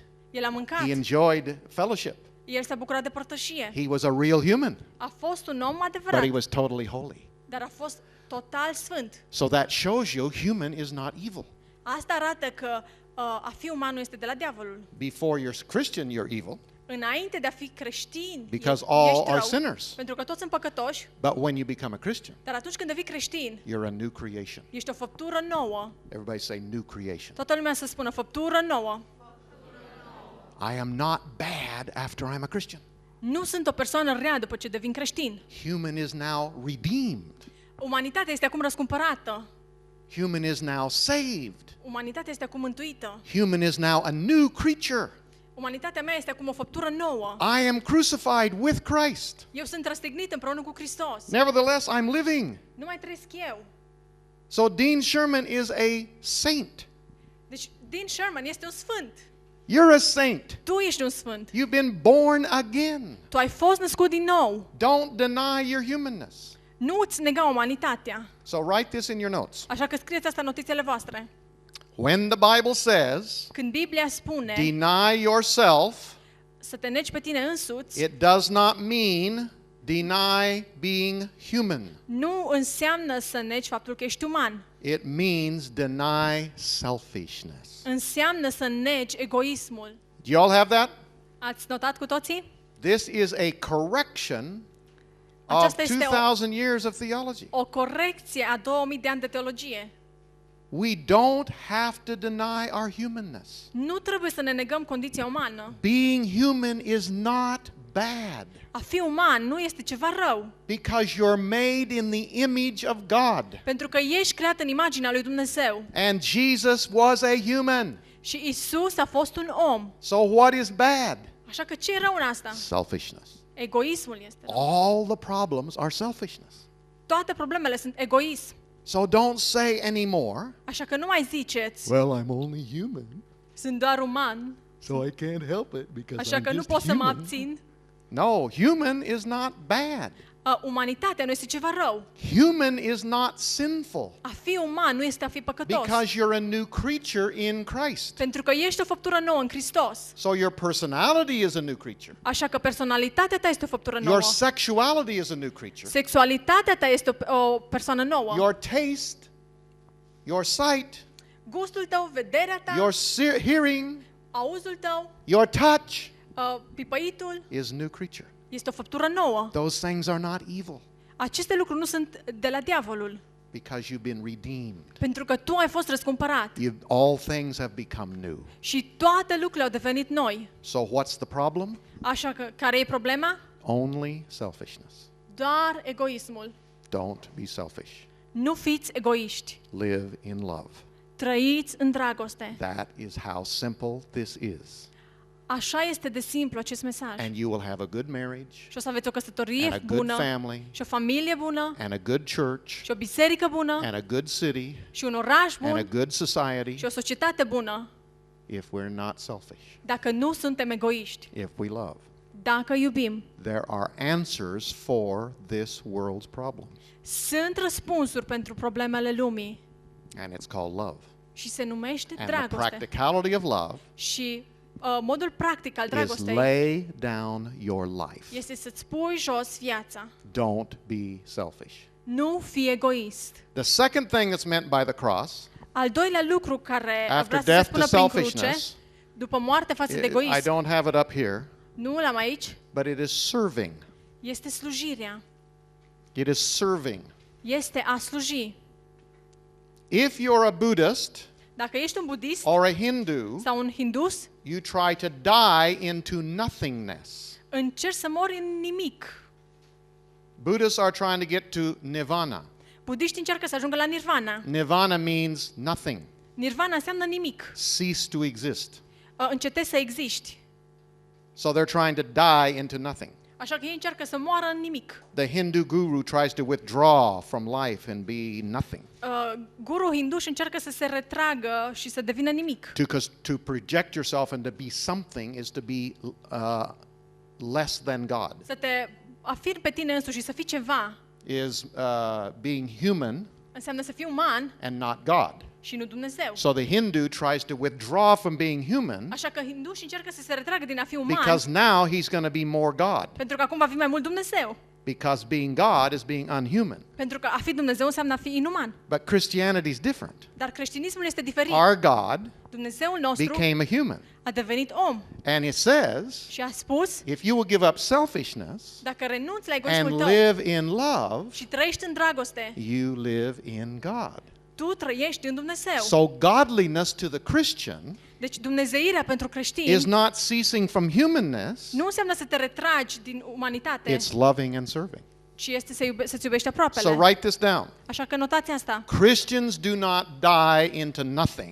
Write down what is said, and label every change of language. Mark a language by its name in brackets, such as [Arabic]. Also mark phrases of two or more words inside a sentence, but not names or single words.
[Romanian] El a mâncat. [English] He enjoyed fellowship. [Romanian] El s-a bucurat de părtășie. [English] He was a real human, [Romanian] A fost un om [English] but [Romanian] adevărat, [English] he was totally holy. [Romanian] dar a fost total sfânt. [English] So that shows you human is not evil. [Romanian] Asta arată că a fi uman nu este de la diavolul. [English] Before you're Christian, you're evil, [Romanian] Înainte de a fi creștin, [English] because [Romanian] ești [English] all are [Romanian] rău, [English] sinners. [Romanian] pentru că toți sunt păcătoși, [English] But when you become a Christian, [Romanian] dar atunci când devii creștin, [English] you're a new creation. [Romanian] ești o făptură nouă. [English] Everybody say new creation. [Romanian] Toată lumea să spună făptură nouă. [English] I am not bad after I'm a Christian. [Romanian] Nu sunt o persoană rea după ce devin creștin. [English] Human is now redeemed. [Romanian] Umanitatea este acum răscumpărată. [English] Human is now saved. [Romanian] Umanitatea este acum mântuită. [English] Human is now a new creature. [Romanian] Umanitatea mea este acum o făptură nouă. [English] I am crucified with Christ. [Romanian] Eu sunt răstignit împreună cu Hristos. [English] Nevertheless, I'm living. [Romanian] Nu mai trăiesc eu. [English] So Dean Sherman is a saint. [Romanian] Deci Dean Sherman este un sfânt. [English] You're a saint. [Romanian] Tu ești un sfânt. [English] You've been born again. [Romanian] Tu ai fost născut din nou. [English] Don't deny your humanness. [Romanian] Nu îți nega umanitatea. [English] So write this in your notes. [Romanian] Așa că scrieți asta în notițele voastre. [English] When the Bible says, [Romanian] Când Biblia spune [English] deny yourself, [Romanian] să te negi pe tine însuți, [English] it does not mean deny being human. [Romanian] nu înseamnă să negi faptul că ești uman. [English] It means deny selfishness. [Romanian] Înseamnă să negi egoismul. [English] Do you all have that? [Romanian] Ați notat cu toții? [English] This is a correction of [Romanian] Aceasta este [English] 2,000 years of theology. [Romanian] o corecție a 2000 de ani de teologie. [English] We don't have to deny our humanness. [Romanian] Nu trebuie să ne negăm condiția umană. [English] Being human is not bad [Romanian] A fi uman nu este ceva rău, [English] because you're made in the image of God. [Romanian] pentru că ești creat în imaginea lui Dumnezeu. [English] And Jesus was a human. [Romanian] Și Isus a fost un om. [English] So what is bad? [Romanian] Așa că ce e rău în asta? [English] Selfishness. [Romanian] Egoismul este rău. [English] All the problems are selfishness. [Romanian] Toate problemele sunt egoism. [English] So don't say anymore, [Romanian] Așa că nu mai ziceți, [English] well, I'm only human, [Romanian] sunt doar uman, [English] so I can't help it because [Romanian] așa [English] I'm [Romanian] că nu [English] just [Romanian] pot să mă [English] human. [Romanian] abțin. [English] No, human is not bad. [Romanian] Umanitatea nu este ceva rău. [English] Human is not sinful [Romanian] A fi uman nu este a fi păcătos. [English] because you're a new creature in Christ. [Romanian] Pentru că ești o făptură nouă în Hristos. [English] So your personality is a new creature. [Romanian] Așa că personalitatea ta este o făptură nouă. [English] Your sexuality is a new creature. [Romanian] Sexualitatea ta este o persoană nouă. [English] Your taste, your sight, [Romanian] Gustul tău, vederea ta, [English] your hearing, [Romanian] auzul tău, [English] your touch [Romanian] pipăitul [English] is new creature. [Romanian] este o făptură nouă. [English] Those things are not evil [Romanian] Aceste lucruri nu sunt de la diavolul, [English] because you've been redeemed. [Romanian] pentru că tu ai fost răscumpărat [English] All things have become new. [Romanian] și toate lucrurile au devenit noi. [English] So what's the problem? [Romanian] Așa că, care e problema? [English] Only selfishness. [Romanian] Doar egoismul. [English] Don't be selfish. [Romanian] Nu fiți egoiști. [English] Live in love. [Romanian] Trăiți în dragoste. [English] That is how simple this is. [Romanian] Așa este de simplu acest mesaj. [English] And you will have a good marriage, [Romanian] Și o să aveți o căsătorie [English] and a good [Romanian] bună, [English] family, [Romanian] și o familie bună, [English] and a good church, [Romanian] și o biserică bună, [English] and a good city, [Romanian] și un oraș [English] and a [Romanian] bun, [English] good society [Romanian] și o societate bună, [English] if we're not selfish, [Romanian] dacă nu suntem egoiști, [English] if we love. [Romanian] dacă iubim. [English] There are answers for this world's problems, [Romanian] Sunt răspunsuri pentru problemele lumii [English] and it's called love. [Romanian] și se numește [English] And the [Romanian] dragoste. [English] practicality of love [Romanian] Și modul practic al [English] is [Romanian] dragostei [English] lay down your life. [Romanian] este să-ți pui jos viața. [English] Don't be selfish. [Romanian] Nu fi egoist. [English] The second thing that's meant by the cross, [Romanian] Al doilea lucru care [English] after [Romanian] vrea să se [English] death to [Romanian] spună prin cruce, [English] selfishness, [Romanian] după moarte față de [English] I [Romanian] egoism, [English] don't have it up here, [Romanian] nu l-am aici, [English] but it is serving. [Romanian] este slujirea. [English] It is serving. [Romanian] Este a sluji. [English] If you're a Buddhist [Romanian] Dacă ești un budist [English] or a Hindu, [Romanian] sau un hindus, [English] you try to die into nothingness. [Romanian] încerci să mori în nimic. [English] Buddhists are trying to get to nirvana. [Romanian] Budiștii încearcă să ajungă la nirvana. [English] Nirvana means nothing. [Romanian] Nirvana înseamnă nimic. [English] Cease to exist. [Romanian] Încetezi să existi. [English] So they're trying to die into nothing. [Romanian] Așa că ei încearcă să moară în nimic. [English] The Hindu guru tries to withdraw from life and be nothing. [Romanian] Guru hinduș încearcă să se retragă și să devină nimic. [English] To project yourself and to be something is to be less than God. [Romanian] Să te afirmi pe tine însuși și să fii ceva [English] Is being human [Romanian] înseamnă să fii uman [English] and not God. [Romanian] și nu Dumnezeu. [English] So the Hindu tries to withdraw from being human [Romanian] Așa că hindușii încearcă să se retragă din a fi uman, [English] because now he's going to be more God. [Romanian] pentru că acum va fi mai mult Dumnezeu. [English] Because being God is being unhuman. [Romanian] Pentru că a fi Dumnezeu înseamnă a fi inuman. [English] But Christianity is different. [Romanian] Dar creștinismul este diferit. [English] Our God [Romanian] Dumnezeul nostru [English] became a human. [Romanian] a devenit om [English] And it says, [Romanian] și a spus, [English] if you will give up selfishness [Romanian] dacă renunți la [English] and [Romanian] egoismul tău [English] live in love, [Romanian] și trăiești în dragoste, [English] you live in God. [Romanian] tu trăiești în Dumnezeu. [English] So godliness to the Christian [Romanian] Deci dumnezeirea pentru creștini [English] is not ceasing from humanness, [Romanian] nu înseamnă să te retragi din umanitate, [English] it's loving and serving. [Romanian] ci este să-ți iubești aproapele. [English] So write this down. [Romanian] Așa că notați asta. [English] Christians do not die into nothing.